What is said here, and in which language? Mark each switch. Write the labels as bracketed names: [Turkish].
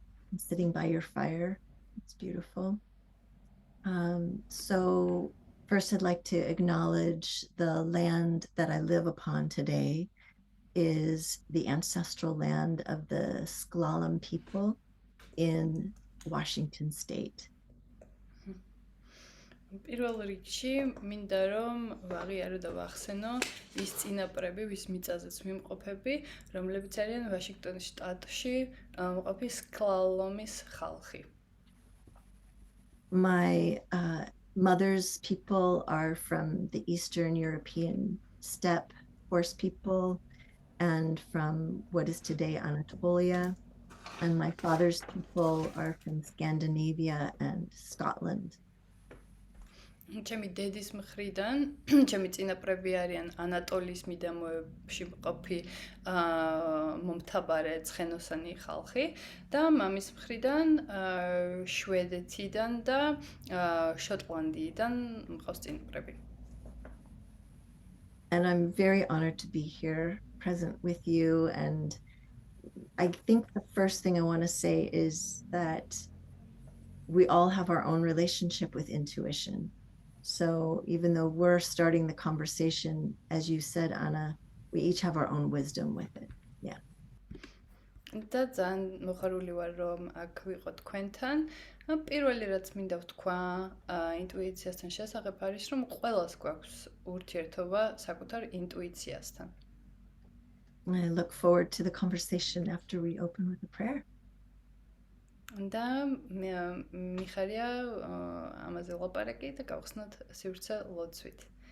[English] I'm sitting by your fire. It's beautiful. So first I'd like to acknowledge the land that I live upon today is the ancestral land of the S'Klallam people in Washington State. [Georgian] პირველ რიგში მინდა რომ ვაღიარო და ვახსენო ის წინაპრები, ვის მიწაზეც ვიმყოფები, რომლებიც არიან ვაშინგტონის შტატში მყოფი სკლალომის ხალხი. [English] My mother's people are from the Eastern European steppe horse people and from what is today Anatolia, and my father's people are from Scandinavia and Scotland. [Georgian] ჩემი დედის მხრიდან ჩემი წინაპრები არიან ანატოლიის მიდამოებში მყოფი მომთაბარე ცხენოსანი ხალხი და მამის მხრიდან შვედეთიდან და შოტლანდიიდან მყავს წინაპრები. [English] And I'm very honored to be here present with you, and I think the first thing I want to say is that we all have our own relationship with intuition. So even though we're starting the conversation, as you said, Anna, we each have our own wisdom with it. Yeah. [Georgian] და ძალიან მოხარული ვარ, რომ აქ ვიყო თქვენთან. პირველი რაც მინდა ვთქვა ინტუიციასთან შესახებ არის, რომ ყველას გვაქვს ურთიერთობა საკუთარ ინტუიციასთან. [English] I look forward to the conversation after we open with a prayer. [Georgian] და მიხარია ამაზე ლაპარაკი და გავხსნათ სივრცე ლოცვით.